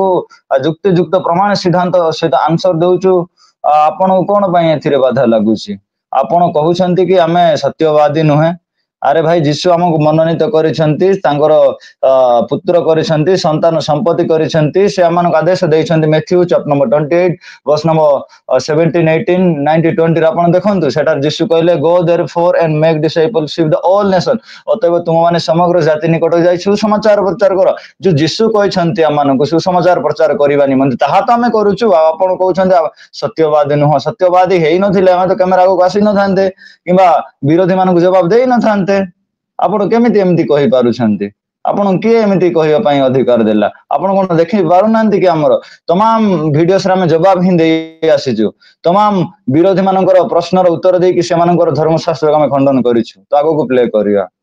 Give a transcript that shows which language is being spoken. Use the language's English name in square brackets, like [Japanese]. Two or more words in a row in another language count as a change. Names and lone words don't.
[Odia] ଯୁକ୍ତିଯୁକ୍ତ ପ୍ରମାଣ ସିଦ୍ଧାନ୍ତ ସହିତ ଆନ୍ସର ଦଉଛୁ ଆପଣଙ୍କୁ କଣ ପାଇଁ ଏଥିରେ ବାଧା ଲାଗୁଛି ଆପଣ କହୁଛନ୍ତି କି ଆମେ ସତ୍ୟବାଦୀ ନୁହେଁ ଆରେ ଭାଇ ଯୀଶୁ ଆମକୁ ମନୋନୀତ କରିଛନ୍ତି ତାଙ୍କର ପୁତ୍ର କରିଛନ୍ତି ସନ୍ତାନ ସମ୍ପତ୍ତି କରିଛନ୍ତି ସେ ଆମମାନଙ୍କୁ ଆଦେଶ ଦେଇଛନ୍ତି ମ୍ୟାଥ୍ୟୁ [English] chapter number [Odia] 28 ବର୍ଷ ନମ୍ବର 17 18 19 20 ଆପଣ ଦେଖନ୍ତୁ ସେଟାରେ ଯୀଶୁ କହିଲେ ଗୋ [English] therefore and make disciples of the all nation [Odia] ଅତଏବ ତୁମମାନେ ସମଗ୍ର ଜାତି ନିକଟକୁ ଯାଇ ସୁସମାଚାର ପ୍ରଚାର କର ଯୋଉ ଯୀଶୁ କହିଛନ୍ତି ଆମମାନଙ୍କୁ ସୁସମାଚାର ପ୍ରଚାର କରିବା ନିମନ୍ତେ ତାହା ତ ଆମେ କରୁଛୁ ଆଉ ଆପଣ କହୁଛନ୍ତି ସତ୍ୟବାଦୀ ନୁହଁ ସତ୍ୟବାଦୀ ହେଇନଥିଲେ ଆମେ ତ କ୍ୟାମେରା ଆଗକୁ ଆସିନଥାନ୍ତେ କିମ୍ବା ବିରୋଧୀ ମାନଙ୍କୁ ଜବାବ ଦେଇନଥାନ୍ତେ ଆପଣ କେମିତି ଏମିତି କହିପାରୁଛନ୍ତି ଆପଣଙ୍କୁ କିଏ ଏମିତି କହିବା ପାଇଁ ଅଧିକାର ଦେଲା ଆପଣ କଣ ଦେଖି ପାରୁନାହାନ୍ତି କି ଆମର ତମାମ ଭିଡିଓସରେ ଆମେ ଜବାବ ହିଁ ଦେଇ ଆସିଛୁ ତମାମ ବିରୋଧୀ ମାନଙ୍କର ପ୍ରଶ୍ନର ଉତ୍ତର ଦେଇକି ସେମାନଙ୍କର ଧର୍ମଶାସ୍ତ୍ରକୁ ଆମେ ଖଣ୍ଡନ କରିଛୁ ତ ଆଗକୁ ପ୍ଲେ କରିବା